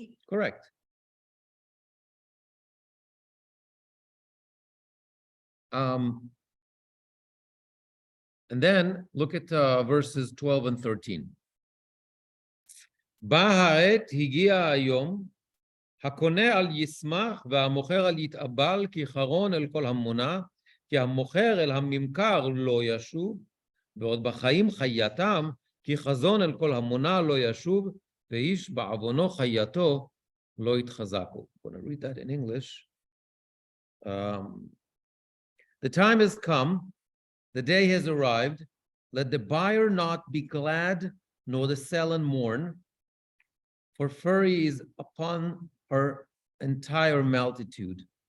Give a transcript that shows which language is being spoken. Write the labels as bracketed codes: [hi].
[en] Correct. And then look at verses 12 and 13. [he] Ba'at higia hayom, hakone al yismach והמוכר על יתאבל כי חרון אל כל המונה, כי המוכר אל הממכר לא ישוב, ועוד בחיים חייתם, כי חזון אל כל המונה לא ישוב, ואיש בעוונו חייתו לא יתחזקו. [en] I'm going to read that in English. The time has come, the day has arrived. Let the buyer not be glad, nor the seller mourn, for fury is upon her entire multitude.